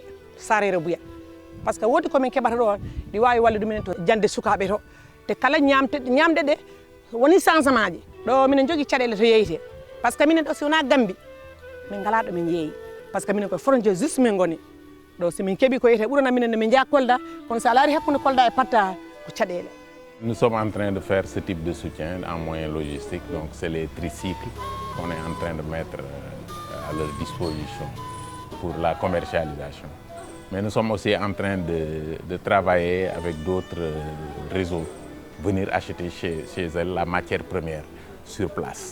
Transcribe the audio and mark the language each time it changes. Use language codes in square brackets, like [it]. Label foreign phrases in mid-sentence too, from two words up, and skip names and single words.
[ff] sarere buya [fr] par ce que [ff] wodi komin keɓata ɗo ɗi wawi wallude minen to jande sukaɓe to te kala ñamde ɗe woni changement ji ɗo minen jogui caɗele to yeyete [fr] par ce que [ff] minen ɗo si wona Gambi min ngala ɗo min yeeyi [fr] par ce que [ff] minen koye frontiére juste min goni ɗo si min keeɓi ko yeyete ɓurana minen min jaa Kolda kono sa laari hakkude Kolda e Patta ko caɗele. [fr] Nous sommes en train de faire ce type de soutien en moyens logistiques, donc c'est les tricycles qu'on est en train de mettre à leur disposition pour la commercialisation. Mais nous sommes aussi en train de travailler avec d'autres réseaux, venir acheter chez elles la matière première sur place.